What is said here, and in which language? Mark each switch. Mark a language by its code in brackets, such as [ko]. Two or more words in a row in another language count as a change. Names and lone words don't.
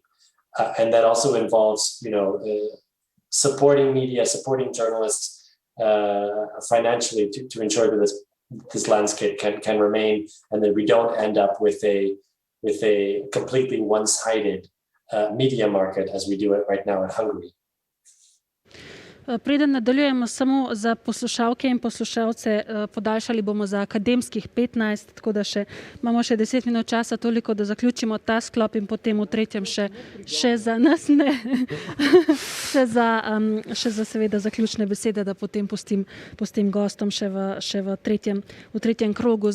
[en] And that also involves, supporting media, supporting journalists financially to ensure that this landscape can remain, and that we don't end up with a completely one-sided media market as we do it right now in Hungary. [sl] Preden nadaljujemo, samo za poslušalke in poslušalce, podaljšali bomo za akademskih 15, tako da imamo še 10 minut časa, toliko, da zaključimo ta sklop in potem v tretjem še za nas ne, še za seveda zaključne besede, da potem pustim gostom še v tretjem krogu.